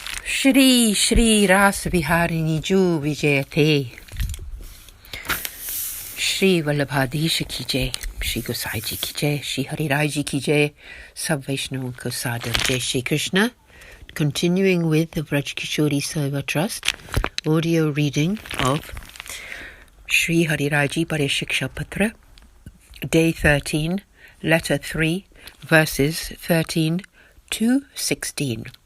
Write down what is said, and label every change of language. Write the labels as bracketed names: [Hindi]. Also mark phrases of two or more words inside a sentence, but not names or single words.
[Hindi] श्री श्री रस विहारिणी जू विजयते. श्री वल्लभाधीश की जय, श्री गुसाईं जी की जय, श्री हरि राय जी की जय, सब वैष्णव को सादर जय श्री कृष्ण. [English] Continuing with the Vraja Kishori Seva Trust, audio reading of Shri Hari Rai ji Pare Shiksha Patr, Day 13, Letter 3, verses 13 to 16.